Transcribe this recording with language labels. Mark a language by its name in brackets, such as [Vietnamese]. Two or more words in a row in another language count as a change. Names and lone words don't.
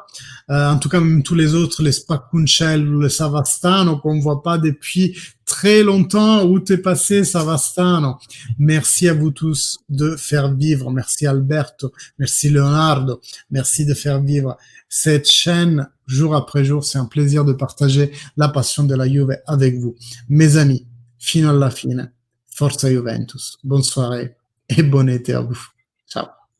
[French] En tout cas, même tous les autres, les Spakunchel, le Savastano, qu'on voit pas depuis très longtemps. Où t'es passé, Savastano? Merci à vous tous de faire vivre. Merci Alberto, merci Leonardo, merci de faire vivre cette chaîne jour après jour. C'est un plaisir de partager la passion de la Juve avec vous. Mes amis, [Italian] fino alla fine. Forza Juventus, [French] bonne soirée et bon été à vous. Ciao.